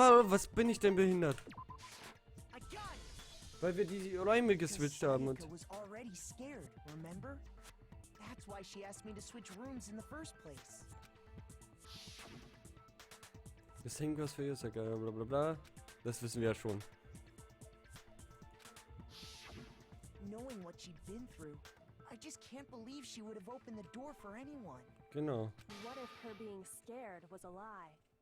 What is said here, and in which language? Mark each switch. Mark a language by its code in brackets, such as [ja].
[de] Was bin ich denn behindert? [en] I got it. [de] Weil wir die Räume geswitcht haben und... [en] Sayaka was already scared, remember? That's why she asked me to switch rooms in the first place. [de] Das hängt was für ihr, Sayaka, bla bla bla. Das wissen wir ja schon. [en] Knowing what she'd been through, I just can't believe she would have opened the door for anyone. [de] Genau. [en] What if her being scared was a lie?